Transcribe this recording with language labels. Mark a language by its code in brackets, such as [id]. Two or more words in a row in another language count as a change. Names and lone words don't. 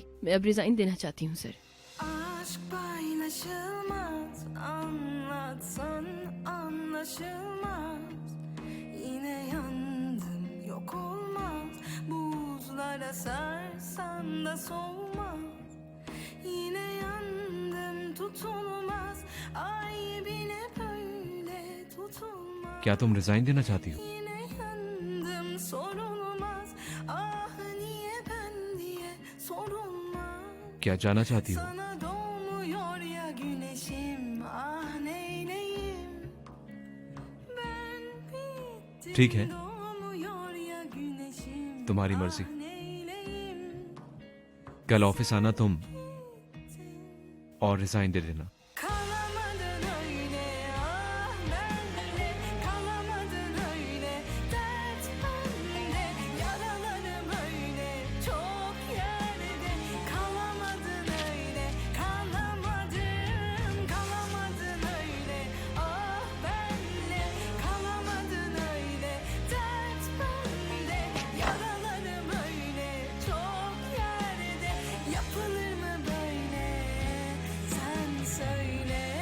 [hi] मैं अब रिजाइन देना चाहती हूँ सर। [tr] Aşk paylaşılmaz, anlatsan anlaşılmaz. Yine yandım, yok olmaz. Buzlara sarsan da soğumaz. Yine yandım, tutulmaz. Ay bile böyle tutulmaz. [hi] क्या तुम रिजाइन देना चाहती हो? [tr] Yine yandım, sorulmaz. Ah niye ben diye sorulmaz. [hi] क्या जाना चाहती हो? [tr] Sana doğmuyor ya güneşim, ah neyleyim. Ben bittim, [hi] ठीक है, [tr] doğmuyor ya güneşim, [hi] तुम्हारी ah मर्जी। [tr] neyleyim. [hi] कल ऑफिस आना तुम और रिजाइन दे देना। [tr] Kalamadın öyle, ah benle, kalamadın öyle, dert bende, yaralarım öyle, çok yerde, kalamadın öyle, kalamadım, kalamadın öyle, ah benle, kalamadın öyle, dert bende, yaralarım öyle, çok yerde, yapılır mı böyle, sen söyle.